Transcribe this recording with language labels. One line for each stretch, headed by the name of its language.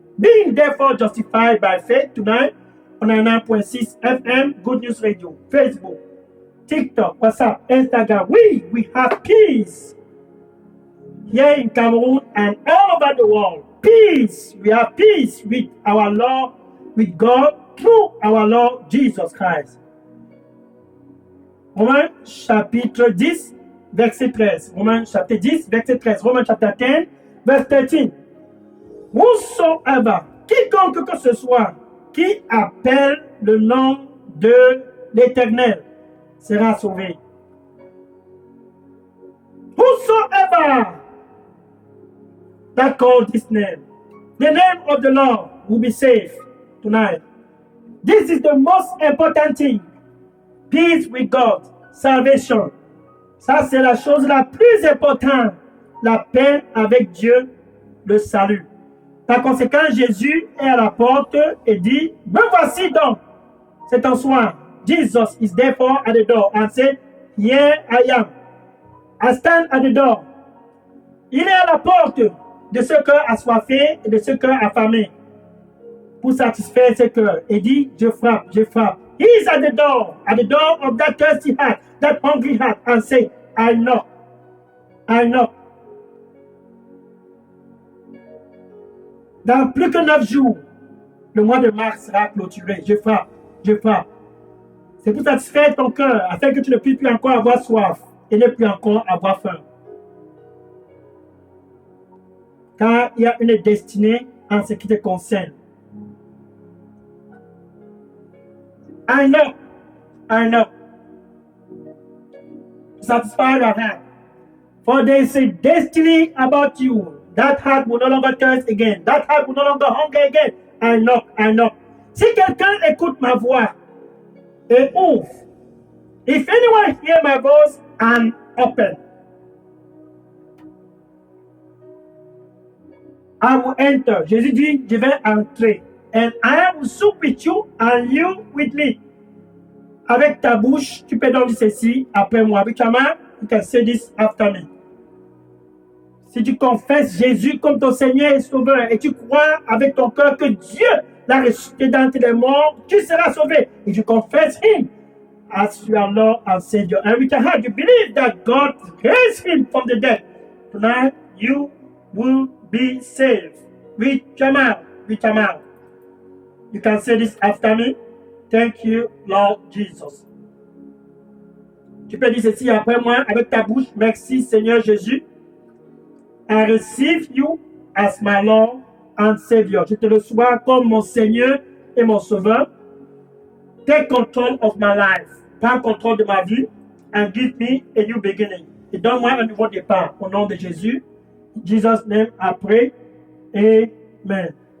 English: Being therefore justified by faith tonight on 99.6 FM, Good News Radio, Facebook, TikTok, WhatsApp, Instagram, we have peace here in Cameroon and all over the world. Peace. We have peace with our Lord, with God, through our Lord Jesus Christ.
French: Romains chapitre 10, verset 13. Romains chapitre 10, verset 13. Romains chapitre 10, verset 13. Whosoever, quiconque que ce soit, qui appelle le nom de l'Éternel sera sauvé.
English: Whosoever that called his name, the name of the Lord will be saved tonight. This is the most important thing. Peace with God, salvation.
French: Ça, c'est la chose la plus importante. La paix avec Dieu, le salut. Par conséquent, Jésus est à la porte et dit, me voici donc. C'est un soir.
English: Jesus is therefore at the door and said, here I am. I stand at the door.
French: Il est à la porte de ce cœur assoiffé et de ce cœur affamé pour satisfaire ce cœur. Et dit, je frappe, je frappe.
English: He is at the door of that thirsty heart, that hungry heart, and say, I knock, I knock.
French: Dans plus que 9 jours, le mois de mars sera clôturé. Je frappe, je frappe. C'est pour satisfaire ton cœur, afin que tu ne puisses plus encore avoir soif et ne plus encore avoir faim. Car il y a une destinée en ce qui te concerne.
English: I know. Satisfy your heart. For there is a destiny about you. That heart will no longer thirst again. That heart will no longer hunger again. I know.
French: Si quelqu'un écoute ma voix et ouvre,
English: if anyone hear my voice and open, I will enter.
French: Jésus dit, je vais entrer.
English: And I will sup with you and you with me.
French: Avec ta bouche, tu peux donc dire ceci après moi.
English: With your mouth, you can say this after me.
French: Si tu confesses Jésus comme ton Seigneur et Sauveur et tu crois avec ton cœur que Dieu l'a ressuscité d'entre les morts, tu seras sauvé. Et tu confesses
English: Him as your Lord and Savior. And with your heart, you believe that God raised Him from the dead. Tonight, you will be saved. With your mouth. You can say this after me. Thank you, Lord Jesus.
French: Tu peux dire ceci après moi avec ta bouche. Merci, Seigneur Jésus.
English: I receive you as my Lord and Savior.
French: Je te reçois comme mon Seigneur et mon Sauveur.
English: Take control of my life.
French: Prends contrôle de ma vie
English: and give me a new beginning.
French: Et donne-moi un nouveau départ. Au nom de Jésus.
English: In Jesus' name, I pray. Amen.